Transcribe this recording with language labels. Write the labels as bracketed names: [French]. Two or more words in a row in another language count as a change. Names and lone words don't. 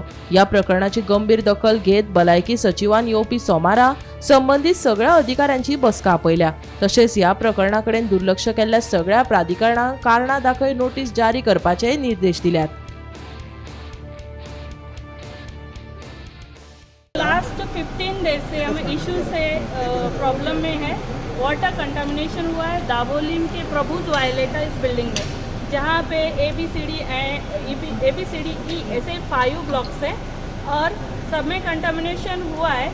[Konkani] ह्या प्रकरणाची गंभीर दखल घेत भलायकी सचिवान येवपी सोमारा संबंधीत सगळ्या अधिकाऱ्यांची बसका आपयल्या। तशेंच ह्या प्रकरणा कडेन दुर्लक्ष केल्ल्या सगळ्या प्राधिकरणांक कारणां दाखय नोटीस जारी करपाचे निर्देश दिल्यात। [English] last 15 days [Hindi] से हमें इशू से प्रॉब्लम में है। [English] water contamination [Hindi] हुआ है दाबोली के प्रभुज वायोलेटा इस बिल्डिंग में, जहाँ पे ABCD E ऐसे 5 ब्लॉक्स हैं और सब में कंटामिनेशन हुआ है।